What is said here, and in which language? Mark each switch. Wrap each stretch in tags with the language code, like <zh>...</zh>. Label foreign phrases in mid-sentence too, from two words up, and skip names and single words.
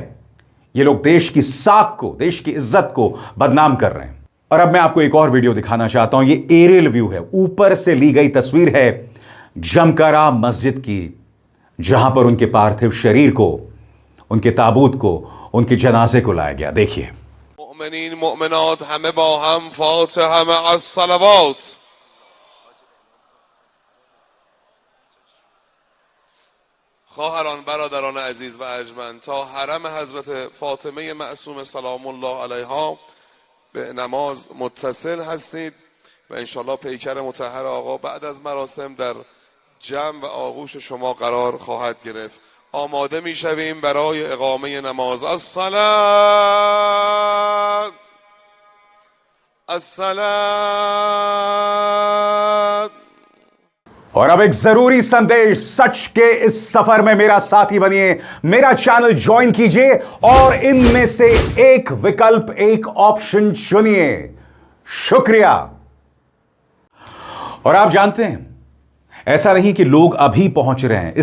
<hi>ये लोग देश की साख को, देश की इज्जत को बदनाम कर रहे हैं। और अब मैं आपको एक और वीडियो दिखाना चाहता हूं। ये एरियल व्यू है, ऊपर से ली गई तस्वीर है जमकरा मस्जिद की, जहां पर उनके पार्थिव शरीर को, उनके ताबूत को, उनके जनाजे को लाया गया। देखिए।</hi> <fa>مؤمنین مؤمنات همه با هم فاتحه مع الصلوات. خواهران برادران عزیز و ارجمند، تا حرم حضرت فاطمه معصومه</fa> <ar>سلام الله علیها</ar> <fa>به نماز متصل هستید و انشالله پیکر مطهر آقا بعد از مراسم در جمع و آغوش شما قرار خواهد گرفت. آماده می شویم برای اقامه نماز.</fa> <ar>الصلاة الصلاة.</ar> <hi>और अब एक जरूरी संदेश, सच के इस सफर में मेरा साथी बनिए, मेरा चैनल ज्वाइन कीजिए और इनमें से एक विकल्प, एक ऑप्शन चुनिए। शुक्रिया। और आप जानते हैं, ऐसा नहीं कि लोग अभी पहुंच रहे हैं।</hi>